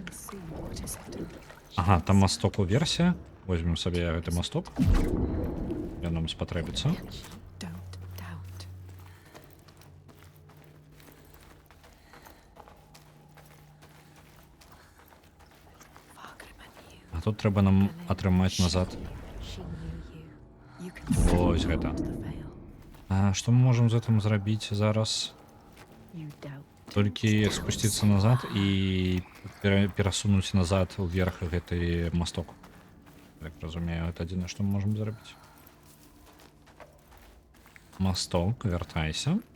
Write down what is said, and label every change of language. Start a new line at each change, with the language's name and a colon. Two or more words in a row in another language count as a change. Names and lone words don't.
English: See what is hidden.
Belarusian: Ага, там масток уверсе.
Russian: Возьмем себе
Belarusian: гэты масток. Ён нам спатрэбіцца.
English: Don't doubt. Вагрыма knew.
Belarusian: А тут трэба нам атрымаць назад.
English: She knew you. You can see
Belarusian: Вось гэта.
English: the veil.
Belarusian: Што мы можам з гэтым зрабіць зараз?
English: You doubt.
Belarusian: Толькі спусціцца назад і перасунуць назад уверх гэты масток. Так разумею, это адзінае, што мы можам зрабіць. Масток, вяртайся.